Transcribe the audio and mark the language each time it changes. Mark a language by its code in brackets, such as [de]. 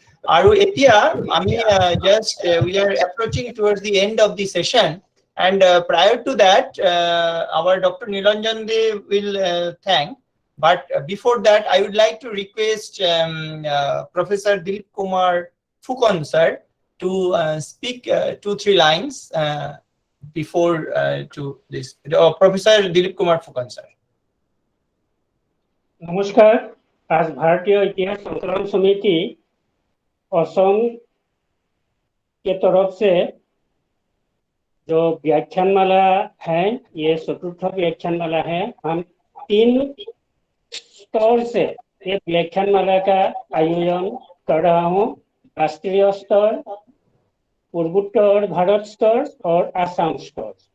[as] আৰু এতিয়া আমি [en] Just we are approaching towards the end of the session, and prior to that our Dr. Nilanjan De will thank, but before that I would like to request Professor Dilip Kumar Phukon sir to speak 2-3 lines before to this. Professor Dilip Kumar Phukon sir. [hi] नमस्कार। आज भारतीय इतिहास संकलन समिति असम के तरफ से जो व्याख्यानमाला है, ये चतुर्थ व्याख्यानमाला है। हम 3 स्तर से एक व्याख्यानमाला का आयोजन कर रहा हूँ, राष्ट्रीय स्तर, पूर्वोत्तर भारत स्तर और आसाम स्तर।